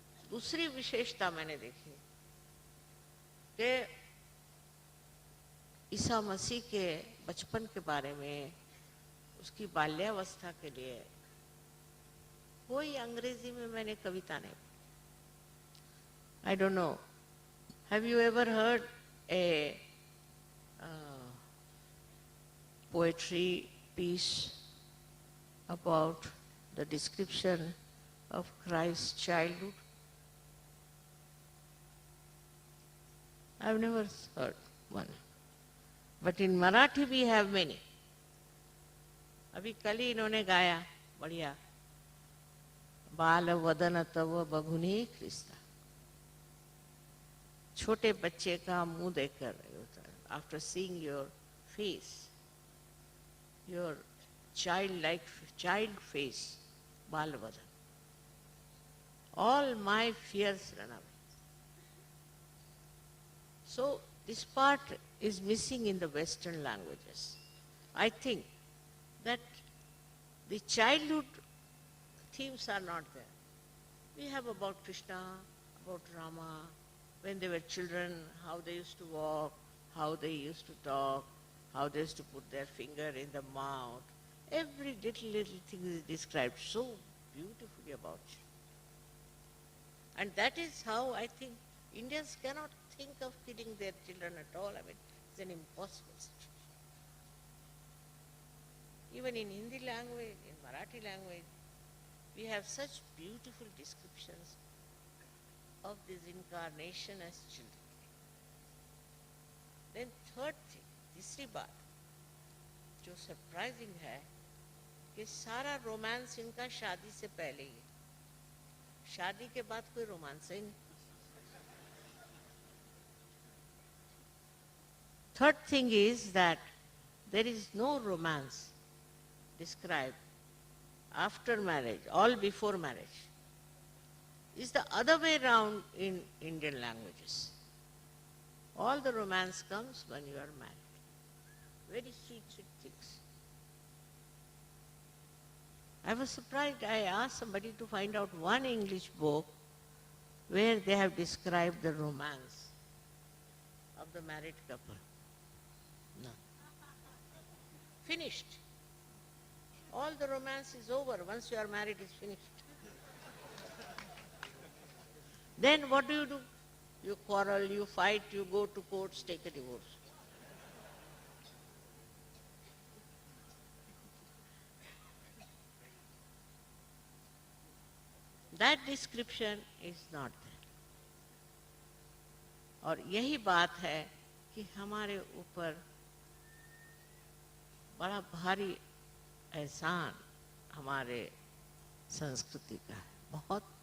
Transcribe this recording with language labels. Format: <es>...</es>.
<hi>दूसरी विशेषता मैंने देखी कि ईसा मसीह के बचपन के बारे में, उसकी बाल्यावस्था के लिए कोई अंग्रेजी में मैंने कविता नहीं।</hi> <en>I don't know, have you ever heard a poetry piece about the description of Christ's childhood? I've never heard one. But in Marathi we have many.</en> <hi>अभी कल ही इन्होंने गाया बढ़िया,</hi> <mr>बाल वदन तव बघुनी ख्रिस्ता,</mr> <hi>छोटे बच्चे का मुंह देखकर,</hi> <en>after seeing your face, your child face, बाल वदन, all my fears run away. So this part is missing in the Western languages. I think that the childhood themes are not there. We have about Krishna, about Rama, when they were children, how they used to walk, how they used to talk, how they used to put their finger in the mouth. Every little thing is described so beautifully about children. And that is how I think Indians cannot think of killing their children at all. I mean, it's an impossible situation. Even in Hindi language, in Marathi language, we have such beautiful descriptions of this incarnation as children. Then third thing,</en> <hi>तीसरी बात जो surprising है कि सारा romance इनका शादी से पहले ही है, शादी के बाद कोई रोमांस ही नहीं.</hi> <en>Third thing is that there is no romance described after marriage, all before marriage. It's the other way around in Indian languages. All the romance comes when you are married. Very sweet, sweet things. I was surprised. I asked somebody to find out one English book where they have described the romance of the married couple. No. Finished. All the romance is over. Once you are married, it's finished. Then what do? You quarrel, you fight, you go to courts, take a divorce. That description is not there.</en> <hi>और यही बात है कि हमारे ऊपर बड़ा भारी एहसान हमारे संस्कृति का है, बहुत.</hi>